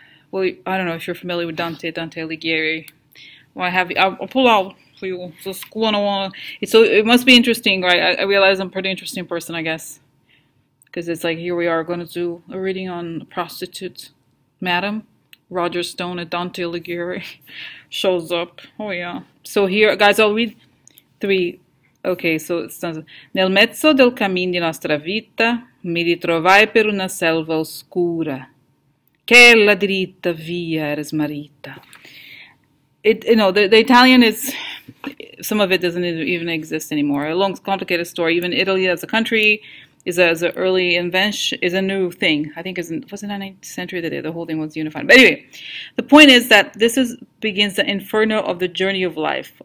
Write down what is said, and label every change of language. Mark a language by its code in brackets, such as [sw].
[en] Well, I don't know if you're familiar with Dante Alighieri. Well, I'll pull out for you. Just so it must be interesting, right? I realize I'm a pretty interesting person, I guess, because it's like here we are going to do a reading on prostitute, Madam Roger Stone and Dante Alighieri shows up. Oh yeah. So here, guys, I'll read 3. Ok, so [it] nel mezzo del cammin di nostra vita mi ritrovai per una selva oscura che la diritta via era smarrita. [en] You know, the Italian is, some of it doesn't even exist anymore. A long, complicated story. Even Italy as a country is an early invention, is a new thing. I think was in the 19th century that the whole thing was unified. But anyway, the point is that this begins the inferno of the journey of life.